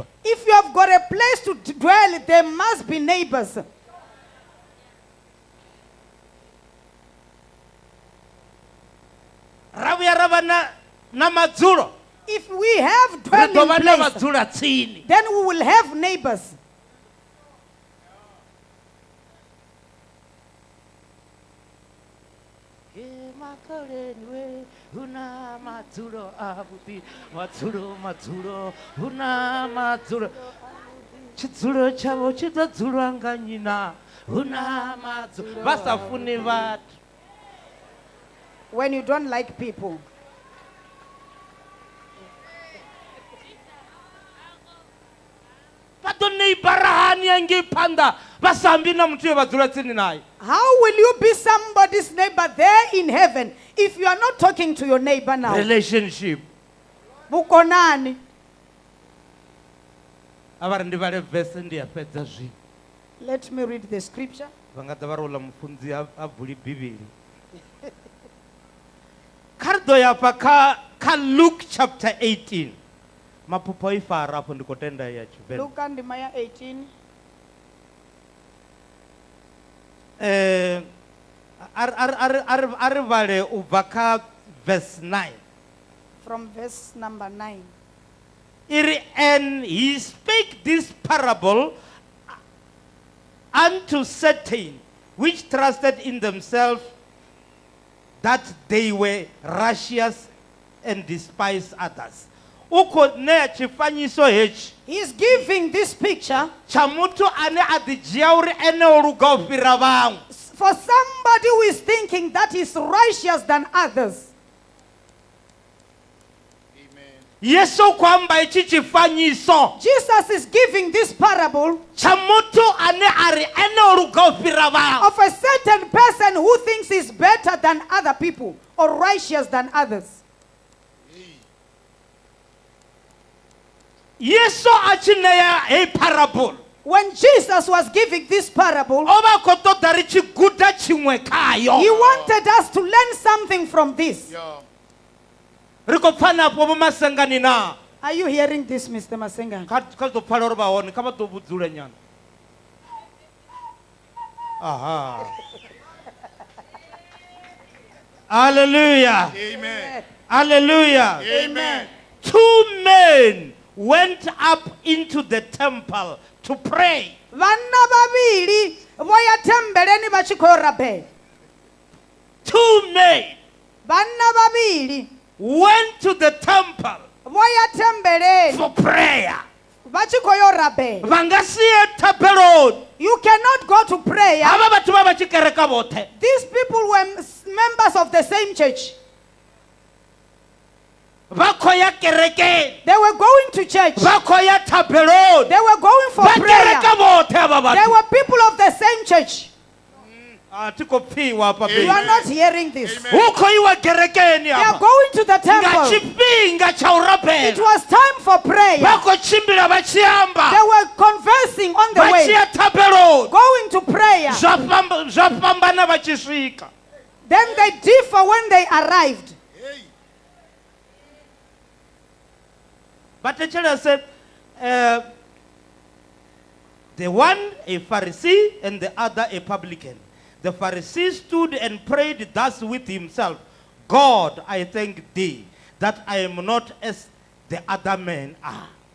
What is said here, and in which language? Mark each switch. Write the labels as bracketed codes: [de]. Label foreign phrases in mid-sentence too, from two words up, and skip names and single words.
[en] If you have got a place to dwell, there must be neighbors. [ve] Ra vhuya ra vha na madzulo [en] If we have [ve] ri ḓo vha [en] dwelling [ve] na [en] places, [ve] vhadzula tsini. [en] then we will have neighbors. [ve] Huna madzulo avhuḓi, madzulo huna madzulo. Tshidzulo tshavho tshi ḓo dzulwa nga nnyi na huna madzulo. Vha sa funi vhathu. [en] When you don't like people, [ve] Vha ḓo neighbora hani hangei phanḓa vha sa ambi na muthu we vha dzula tsini naye. [en] how will you be somebody's neighbor there in heaven if you are not talking to your neighbor now? Relationship. [ve] Bukonani. A vha ri ndi vhale verse ndi a fhedza zwino. [en] Let me read the scripture. [ve] Vha nga ḓa vha ri uḽa mufunzi a vuli Bivhili. Kha ri ḓo ya fha kha Luke chapter 18. Maphupho i fara afho ndi khou tenda ya Tshivenḓa. [en] Luke and Maya 18. [ve] Ari vhale u bva kha verse 9. [en] From verse number 9. Iri, and he spake this parable unto certain which trusted in themselves that they were righteous and despised others. [ve] Ukho ṋea tshifanyiso hetshi [en] He is giving this picture [ve] tsha muthu ane a ḓi dzhia uri ene o luga u fhira vhaṅwe. [en] for somebody who is thinking that is righteous than others. [ve] Yesu khou amba itshi tshifanyiso [en] Jesus is giving this parable [ve] tsha muthu ane a ri ene o luga u fhira vhaṅwe. [en] of a certain person who thinks is better than other people or righteous than others. [ve] Yesu a tshi ṋea hei parable [en] When Jesus was giving this parable, [ve] o vha khou ṱoḓa ri tshi guda tshiṅwe khayo. [en] he wanted us to learn something from this. [ve] Ri khou pfha na afho vho Masengani na. [en] Are you hearing this, Mr. Masenga? [ve] Kha ḓo pfala uri vha hone kha vha ḓo vhudzule nyana. Aha. Hallelujah. Amen. Hallelujah. Amen. [en] Two men went up into the temple to pray. [ve] Vanna vavili voya tembeleni va tshi khou rabela. [en] Two men [ve] Vanna vavili [en] went to the temple [ve] voya tembeleni [en] for prayer. [ve] va tshi khou yo rabela. Va nga si ye thapeloni. [en] You cannot go to prayer. [ve] Hava vhathu vha vha tshi kereka vhoṱhe. [en] These people were members of the same church. [ve] Vha khou ya kerekeni. [en] They were going to church. [ve] Vha khou ya thapeloni. [en] They were going for [ve] Vha [en] prayer. [ve] kereka vhoṱhe ava [en] They [ve] vhathu. [en] were people of the same church. [ve] A thi khou pfiwa hafha [en] You [ve] fhethu. [en] are not hearing this. Amen. [ve] Hu khou iwa kerekeni [en] They are [ve] hafha. [en] going to the [ve] Nga [en] temple. [ve] tshifhinga tsha u [en] It [ve] rabela. [en] was time for prayer. [ve] Vha khou tshimbila vha tshi amba. [en] They were conversing on the [ve] Vha tshi [en] way, [ve] ya thapeloni. [en] going to prayer. [ve] Zwa fhambana vha tshi swika. [en] Then they differ when they arrived. But said, the one a Pharisee and the other a publican. The Pharisee stood and prayed thus with himself, God, I thank thee that I am not as the other men are.